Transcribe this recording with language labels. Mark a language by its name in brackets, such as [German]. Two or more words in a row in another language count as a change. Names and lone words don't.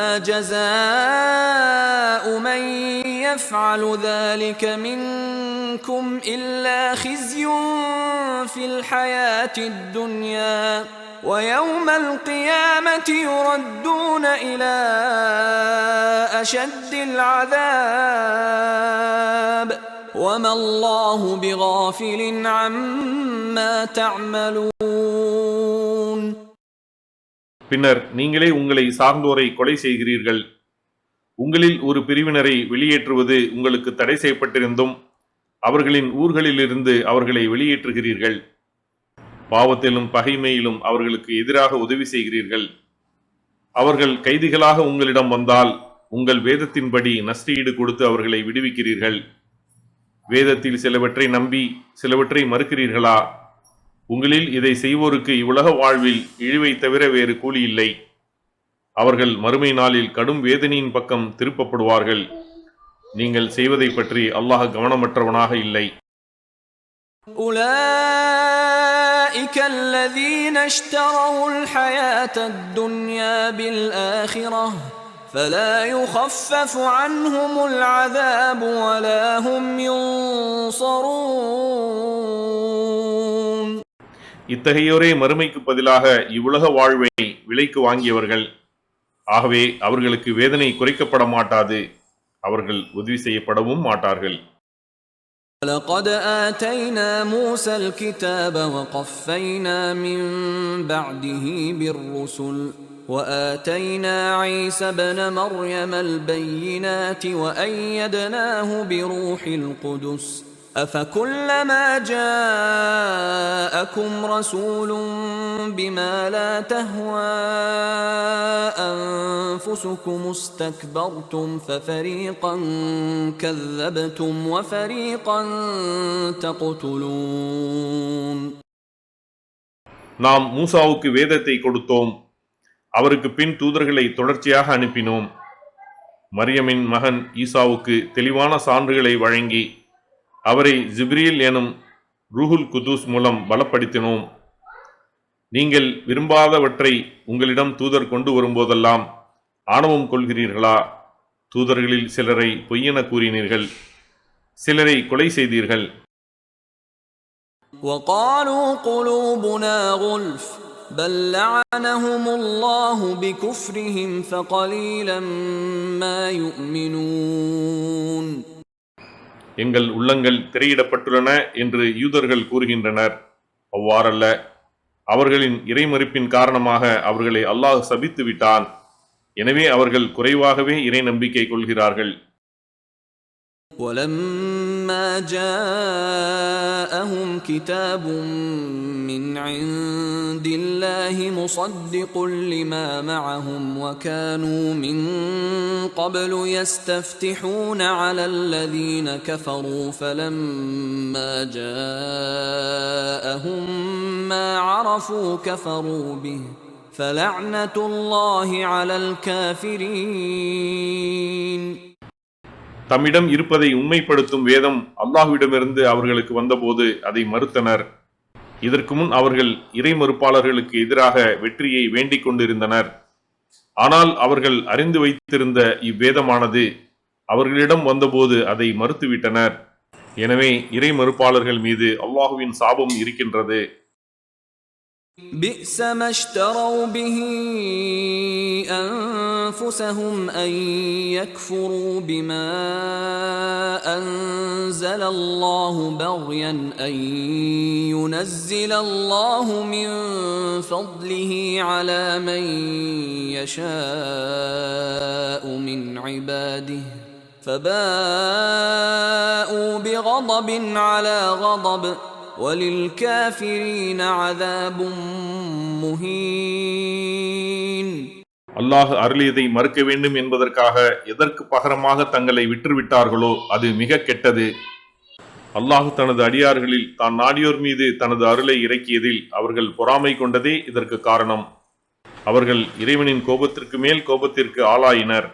[Arabic] جَزَاءُ مَن يَفْعَلُ ذَلِكَ مِنكُمْ إِلَّا خِزْيٌ فِي الْحَيَاةِ الدُّنْيَا وَيَوْمَ الْقِيَامَةِ يُرَدُّونَ إِلَى أَشَدِّ الْعَذَابِ وَمَا اللَّهُ بِغَافِلٍ عَمَّا تَعْمَلُونَ. [Tamil] பின்னர் நீங்களே உங்களை சார்ந்தோரை கொலை செய்கிறீர்கள். உங்களில் ஒரு பிரிவினரை வெளியேற்றுவது உங்களுக்கு தடை செய்யப்பட்டிருந்தும் அவர்களின் ஊர்களிலிருந்து அவர்களை வெளியேற்றுகிறீர்கள். பாவத்திலும் பகைமையிலும் அவர்களுக்கு எதிராக உதவி செய்கிறீர்கள். அவர்கள் கைதிகளாக உங்களிடம் வந்தால் உங்கள் வேதத்தின்படி நஷ்டஈடு கொடுத்து அவர்களை விடுவிக்கிறீர்கள். வேதத்தில் சிலவற்றை நம்பி சிலவற்றை மறுக்கிறீர்களா? உங்களில் இதை செய்வோருக்கு இவ்வுலக வாழ்வில் இழிவை தவிர வேறு கூலி இல்லை. அவர்கள் மறுமை நாளில் கடும் வேதனையின் பக்கம் திருப்பப்படுவார்கள். நீங்கள் செய்வதை பற்றி அல்லாஹ் கவனமற்றவனாக இல்லை. [Arabic] أُولَئِكَ الَّذِينَ اشْتَرَوُا الْحَيَاةَ الدُّنْيَا بِالْآخِرَةِ فَلَا يُخَفَّفُ عَنْهُمُ الْعَذَابُ وَلَا هُمْ يُنصَرُونَ. [Tamil] இத்தகையோரே மறுமைக்கு பதிலாக இவ்வுலக வாழ்வை விலைக்கு வாங்கியவர்கள். ஆகவே அவர்களுக்கு வேதனை குறைக்கப்பட மாட்டாது, அவர்கள் உதவி செய்யப்படவும் மாட்டார்கள். [Arabic] لقد آتينا موسى الكتاب وقفينا من بعده بالرسل وآتينا عيسى ابن مريم البينات وأيدناه بروح القدس أفكلما جاءكم رسول بما لا تهوى أنفسكم استكبرتم ففريقا كذبتم وفريقا تقتلون. [Tamil] நாம் மூசாவுக்கு வேதத்தை கொடுத்தோம், அவருக்கு பின் தூதர்களை தொடர்ச்சியாக அனுப்பினோம். மரியமின் மகன் ஈசாவுக்கு தெளிவான சான்றுகளை வழங்கி அவரை ஜிப்ரீல் எனும் [Arabic] روح القدس [Tamil] மூலம் பலப்படுத்தினோம். நீங்கள் விரும்பாதவற்றை உங்களிடம் தூதர் கொண்டு வரும்போதெல்லாம் ஆணவம் கொள்கிறீர்களா? தூதர்களில் சிலரை பொய்யென கூறினீர்கள், சிலரை கொலை செய்தீர்கள். [Arabic] وقالوا قلوبنا غلف بل لعنهم الله بكفرهم فقليلا ما يؤمنون. [Tamil] எங்கள் உள்ளங்கள் திரையிடப்பட்டுள்ளன என்று யூதர்கள் கூறுகின்றனர். அவ்வாறல்ல, அவர்களின் இறைமறுப்பின் காரணமாக அவர்களை அல்லாஹ் சபித்து விட்டான். எனவே அவர்கள் குறைவாகவே இறை நம்பிக்கை கொள்கிறார்கள். [Arabic] ولما جاءهم كتاب من عند الله مصدق لما معهم وكانوا من قبل يستفتحون على الذين كفروا فلما جاءهم ما عرفوا كفروا به فلعنة الله على الكافرين. [Tamil] தம்மிடம் இருப்பதை உண்மைப்படுத்தும் வேதம் அல்லாஹ்விடமிருந்து அவர்களுக்கு வந்தபோது அதை மறுத்தனர். இதற்கு முன் அவர்கள் இறை மறுப்பாளர்களுக்கு எதிராக வெற்றியை வேண்டிக் கொண்டிருந்தனர். ஆனால் அவர்கள் அறிந்து வைத்திருந்த இவ்வேதமானது அவர்களிடம் வந்தபோது அதை மறுத்துவிட்டனர். எனவே இறை மறுப்பாளர்கள் மீது அல்லாஹுவின் சாபம் இருக்கின்றது. [Arabic] بئس ما اشتروا به أنفسهم أن يكفروا بما أنزل الله بغيا أن ينزل الله من فضله على من يشاء من عباده فباءوا بغضب على غضب وَلِلْكَافِرِينَ عَذَابٌ مُهِينٌ. [Tamil] அல்லாஹ் அருளியதை மறுக்க வேண்டும் என்பதற்காக எதற்கு பகரமாக தங்களை விற்றுவிட்டார்களோ அது மிக கெட்டது. அல்லாஹ் தனது அடியார்களில் தான் நாடியோர் மீது தனது அருளை இறக்கியதில் அவர்கள் பொறாமை கொண்டதே இதற்கு காரணம். அவர்கள் இறைவனின் கோபத்திற்கு மேல் கோபத்திற்கு ஆளாயினர்.